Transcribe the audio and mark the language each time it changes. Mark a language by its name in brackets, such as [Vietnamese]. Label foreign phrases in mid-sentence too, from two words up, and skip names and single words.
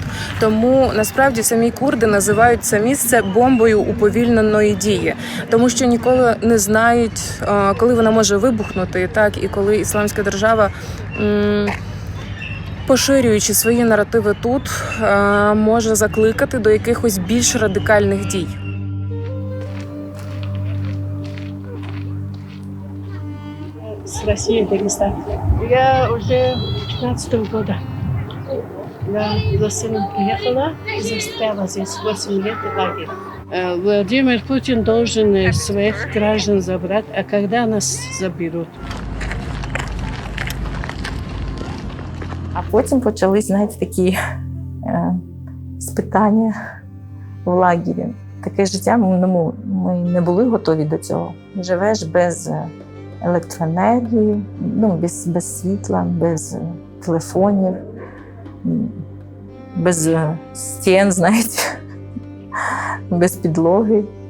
[Ukrainian] Тому насправді самі курди називають це місце бомбою уповільненої дії, тому що ніколи не знають, коли вона може вибухнути, і коли Ісламська держава, поширюючи свої наративи тут, може закликати до якихось більш радикальних дій. [Russian] С России, Дагестан. Я уже 15-го года. Да, за сыном приехала и застряла здесь 8 лет в лагере. Владимир Путин должен своих граждан забрать, а когда нас заберут? [Ukrainian] А потім почались, знаєте, такі спитання в лагері. Таке життя, ми не були готові до цього. Живеш без електроенергії, без світла, без телефонів, без стін, знаєте, без підлоги.